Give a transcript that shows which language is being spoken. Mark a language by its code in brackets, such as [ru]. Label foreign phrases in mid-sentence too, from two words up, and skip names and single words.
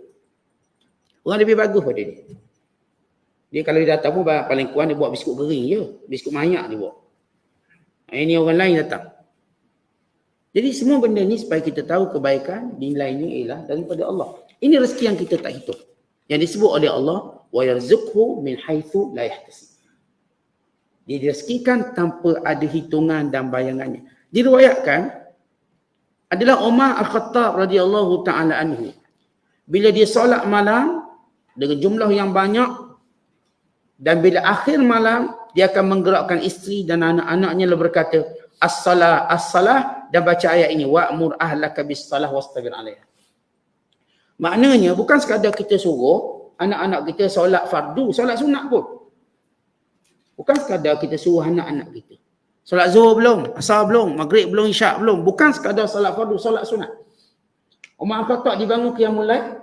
[ms] Orang lebih bagus pada dia. Dia kalau dia datang pun paling kurang dia buat biskut kering je. Biskut manyak dia buat. Ini orang lain datang. Jadi semua benda ni supaya kita tahu kebaikan nilainya ialah daripada Allah. Ini rezeki yang kita tak hitung. Yang disebut oleh Allah, [ar] ويرزقه من حيث لا يحتسب. [ms] Dia direzekikan tanpa ada hitungan dan bayangannya. Diriwayatkan adalah Umar Al-Khattab [ar] رضي الله تعالى عنه. [ms] Bila dia solat malam dengan jumlah yang banyak dan bila akhir malam dia akan menggerakkan isteri dan anak-anaknya lalu berkata, as-salah, as-salah, dan baca ayat ini, [ar] وأمر أهلك بالصلاة واصطبر عليها. [ms] Maknanya bukan sekadar kita suruh anak-anak kita solat fardu, solat sunat pun. Bukan sekadar kita suruh anak-anak kita solat zuhur belum, asar belum, maghrib belum, isyak belum. Bukan sekadar solat fardu, solat sunat. Umar Al-Khattab dibangun [ar] قيام الليل.